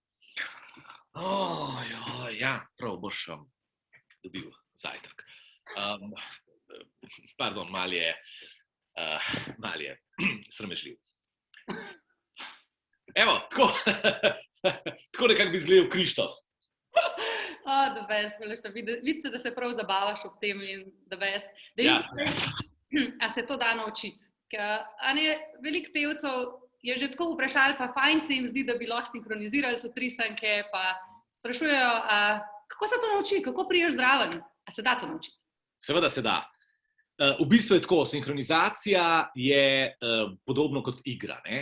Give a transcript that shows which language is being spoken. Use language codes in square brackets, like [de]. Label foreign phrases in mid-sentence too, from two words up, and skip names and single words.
[sl] Ja, prav, boš dobil zajtrk. Pardon, malo je sramežljiv. Evo, tako nekako bi izgledal Krištof. [en] The best, [sl] vidi se, da se prav zabavaš ob tem in [en] the best. [sl] A se to da naučiti? Veliko pevcev je že tako vprašali, pa fajn se jim zdi, da bi lahko sinhronizirali tudi risanke, pa sprašujejo, kako se to nauči, kako priješ zraven? A se da to naučiti? Seveda se da. V bistvu je tako, sinhronizacija je podobno kot igra, ne?